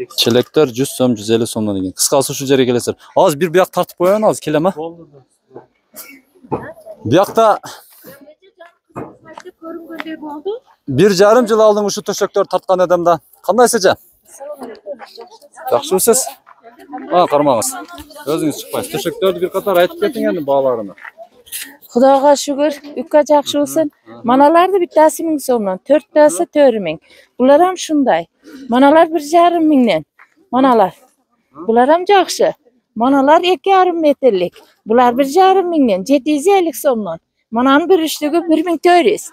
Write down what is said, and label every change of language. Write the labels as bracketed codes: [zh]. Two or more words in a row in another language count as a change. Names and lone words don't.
[ky] Челектер 100 сом, 150 сомдон деген. Кыскасы ушул жерге келесиздер. Азыр бир бияк тартып коеюн, азыр келем, Биякта 1,5 жыл алдың ушу төшөктөр тарткан адамда. Кандай сеже? Жакшыбысыз? Кармаңыз. Өзүңүз чыкпайсыз. Төшөктөрдү бир катар айтып кетиң энди бааларына. [uz] Xudoga shukr, ukka yaxshi bo'lsin. Manalarni bittasi 1000 so'mdan, 4tasi 4000. Bular ham shunday. Manalar 1,5 mingdan. Manalar. Bular ham yaxshi. Manalar 2,5 metrlik. Bular 1,5 mingdan, 750 so'mdan. Manani bir üçlüğü 1400.